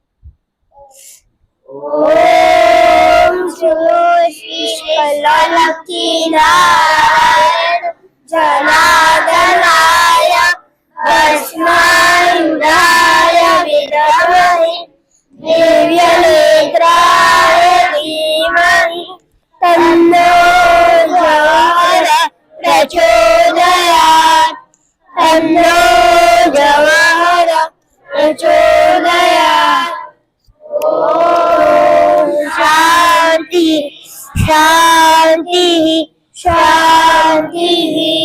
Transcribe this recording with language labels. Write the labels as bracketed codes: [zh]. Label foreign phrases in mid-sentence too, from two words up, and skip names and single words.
[sa] ઓમ શ્રી નિષ્કલંકી નારાયણ જનાર્દનાય ભસ્માયુધાય વિદ્મહે દિવ્ય નેત્રાય तन्नो जवाहर प्रचोदयात् तन्नो जवाहर प्रचोदयात्। ॐ शान्ति शान्ति शान्तिः।